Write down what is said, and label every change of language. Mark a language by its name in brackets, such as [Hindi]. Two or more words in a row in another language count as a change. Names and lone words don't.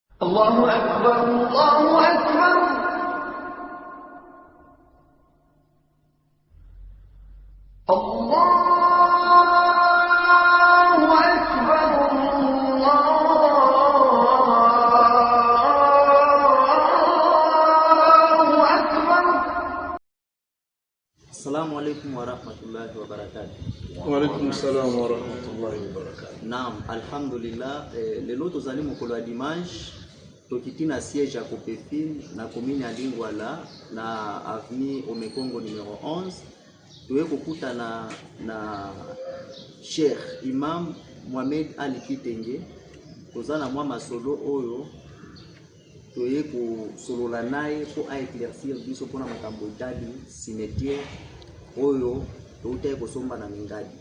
[Arabic] الله أكبر الله أكبر الله أكبر الله أكبر. السلام عليكم ورحمة الله وبركاته. وعليكم السلام ورحمة الله وبركاته. نعم، الحمد لله, [Lingala] lelo tozali mokolo ya dimanche tokiti na siège ya Copefin na commune ya Lingwala na avenue Omekongo numéro 11. Toye kokutana na Cheikh Imam Mohamed Ali Kitenge. Tozana mwa masolo oyo toye kosolola naye po a éclaircir biso pona makambo etali cimetière oyo toutaye kosomba na Mingadi.